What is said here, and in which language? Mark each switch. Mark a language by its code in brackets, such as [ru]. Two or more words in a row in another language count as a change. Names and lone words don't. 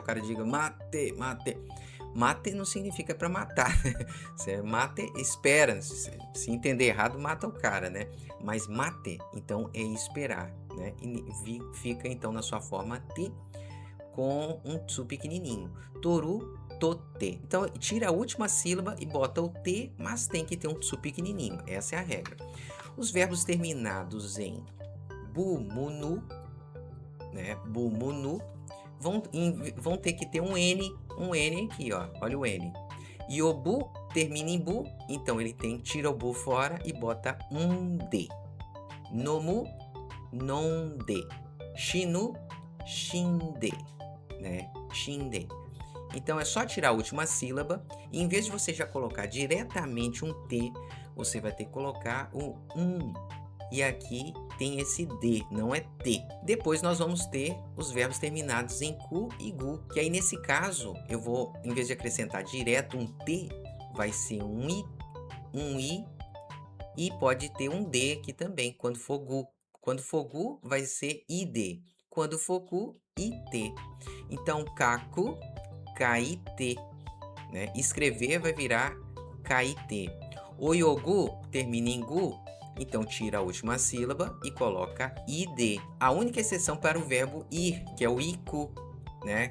[pt] O cara diga [ja] 待て、待て. [pt] Mate não significa para matar, né? Você mate, espera. Se entender errado, mata o cara, né? Mas mate, então, é esperar, né? E fica, então, na sua forma T, com um tsu pequenininho. [ja] 取る、取って. [pt] Então, tira a última sílaba e bota o T, mas tem que ter um tsu pequenininho. Essa é a regra. Os verbos terminados em bu, munu, né? Bu, munu, vão ter que ter um N aqui, ó. Olha o N. E o bu termina em bu, então ele tira o bu fora e bota um D. [ja] 飲む、飲んで. 死ぬ、死んで, [pt] né? Shinde. Então é só tirar a última sílaba e em vez de você já colocar diretamente um T, você vai ter que colocar o e aqui tem esse D, não é T. Depois nós vamos ter os verbos terminados em ku e gu, que aí nesse caso eu vou, em vez de acrescentar direto um T, vai ser um I e pode ter um D aqui também, quando for gu. Quando for gu, vai ser ID. Quando for ku, IT. Então, [ja] 書く、書いて, [pt] né? Escrever vai virar kaite. O yogu termina em gu, então tira a última sílaba e coloca id. A única exceção para o verbo ir, que é o iku, né?